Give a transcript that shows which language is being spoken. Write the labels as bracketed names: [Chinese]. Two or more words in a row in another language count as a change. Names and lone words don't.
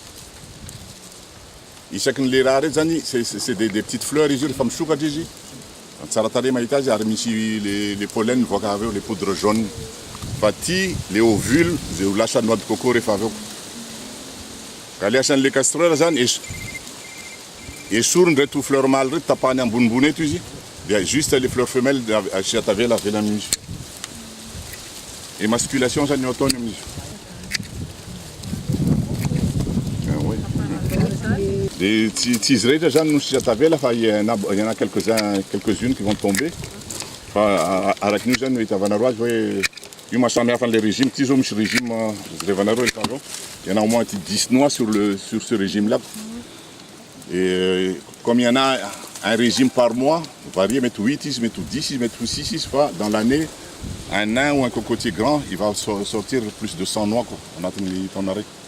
[Malagasy] isakin'le raha reto zany [French] c'est des petites fleurs [Malagasy] izy io rehefa misokatra izy tsara tarehy mahita azy ary misy [French] les pollen [Malagasy] mivoaka avy eo [French] les poudres jaunes [Malagasy] fa ty [French] les ovules [Malagasy] zay ho lasa [French] noix de coco [Malagasy] rehefa avy eo ka le asan'le castreur zany esorony reto [French] fleur mâle [Malagasy] reto tapahany ambonimbony eto izy dia [French] juste les fleurs femelles [Malagasy] asia tavela avela amin'izy émasculation zany ataony amin'izy de tsy izy rehetra zany no sia tavela fa [French] il y en a quelques-unes qui vont tomber [Malagasy] fa arakin'io zany no hitavanareo azy hoe io mahasamy hafa an'le régime ty zao misy régime revanareo efa avao [French] il y en a au moins 10 noix sur ce régime là et comme il y en a un régime par mois, varié, mettre 8 ici, mettre 10 ici, mettre 6 ici, dans l'année, un nain ou un cocotier grand, il va sortir plus de 100 noix. On attend ton arrêt.